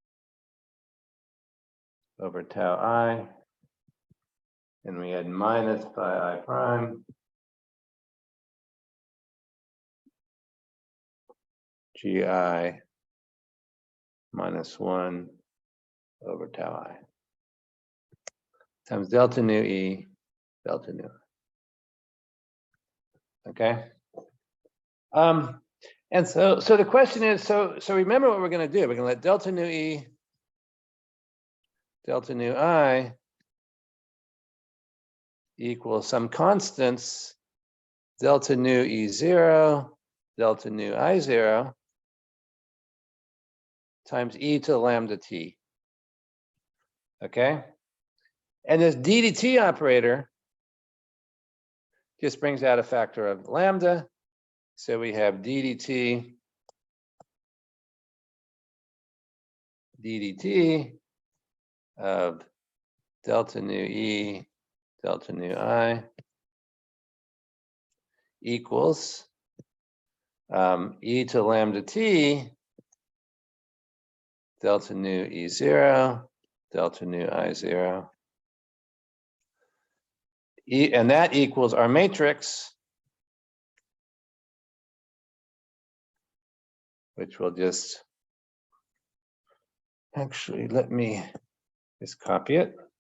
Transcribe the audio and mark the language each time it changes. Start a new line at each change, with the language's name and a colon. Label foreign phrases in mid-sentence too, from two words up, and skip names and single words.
English: over tau I, and we had minus phi I prime GI minus 1 over tau I times delta nu E, delta nu. Okay. And so the question is, so remember what we're going to do. We're going to let delta nu E, delta nu I equal some constants, delta nu E0, delta nu I0 times e to the lambda t. Okay. And this d dt operator just brings out a factor of lambda. So we have d dt of delta nu E, delta nu I equals e to lambda t, delta nu E0, delta nu I0. And that equals our matrix, which will just, actually, let me just copy it.